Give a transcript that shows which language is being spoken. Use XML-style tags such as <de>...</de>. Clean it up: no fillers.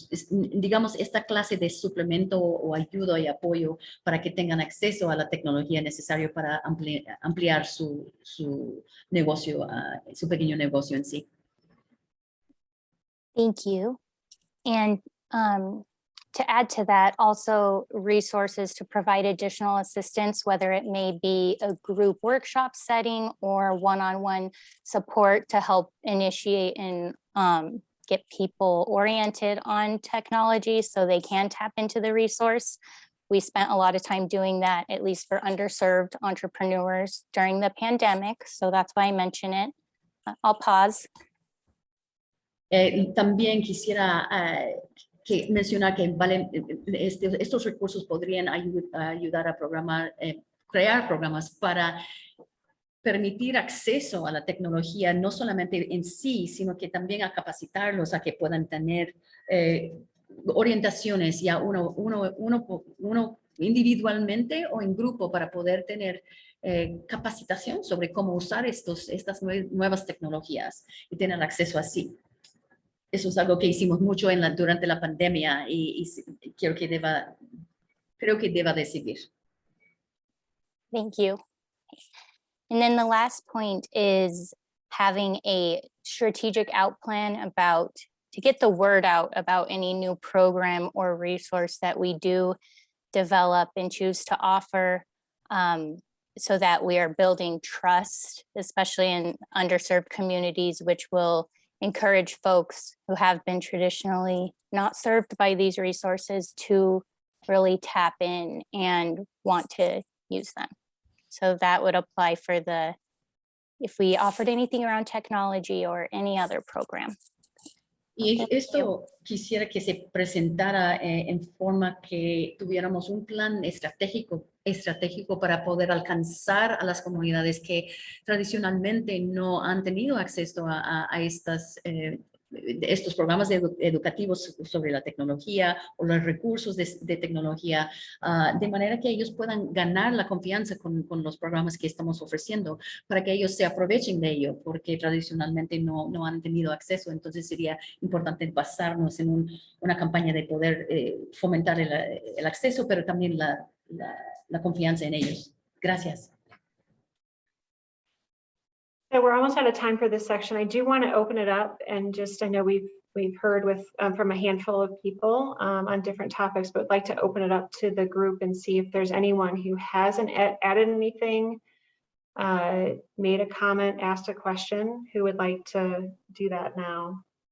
<es>Digamos, esta clase de suplemento o ayuda y apoyo para que tengan acceso a la tecnología necesaria para ampliar su negocio, su pequeño negocio en sí.</es> <en>Thank you. And to add to that, also resources to provide additional assistance, whether it may be a group workshop setting or one-on-one support to help initiate and get people oriented on technology so they can tap into the resource. We spent a lot of time doing that, at least for underserved entrepreneurs during the pandemic. So that's why I mention it. I'll pause.</en> <es>También quisiera mencionar que estos recursos podrían ayudar a crear programas para permitir acceso a la tecnología, no solamente en sí, sino que también a capacitarlos a que puedan tener orientaciones ya uno individualmente o en grupo para poder tener capacitación sobre cómo usar estas nuevas tecnologías y tener acceso así. Eso es algo que hicimos mucho durante la pandemia y creo que deba de seguir.</es> <en>Thank you. And then the last point is having a strategic out plan to get the word out about any new program or resource that we do develop and choose to offer, so that we are building trust, especially in underserved communities, which will encourage folks who have been traditionally not served by these resources to really tap in and want to use them. So that would apply for if we offered anything around technology or any other program.</en> <es>Y</es> <en>Thank you.</en> <es>esto quisiera que se presentara en forma que tuviéramos un plan estratégico para poder alcanzar a las comunidades que tradicionalmente no han tenido acceso a estos programas educativos sobre la tecnología o los recursos de tecnología, de manera que ellos puedan ganar la confianza con los programas que estamos ofreciendo, para que ellos se aprovechen de ello, porque tradicionalmente no han tenido acceso. Entonces sería importante basarnos en una campaña de poder fomentar el acceso, pero también la confianza en ellos. Gracias.</es> <en>So we're almost out of time for this section. I do want to open it up and just, I know we've heard from a handful of people on different topics, but I'd like to open it up to the group and see if there's anyone who hasn't added anything, made a comment, asked a question, who would like to do that now.</en>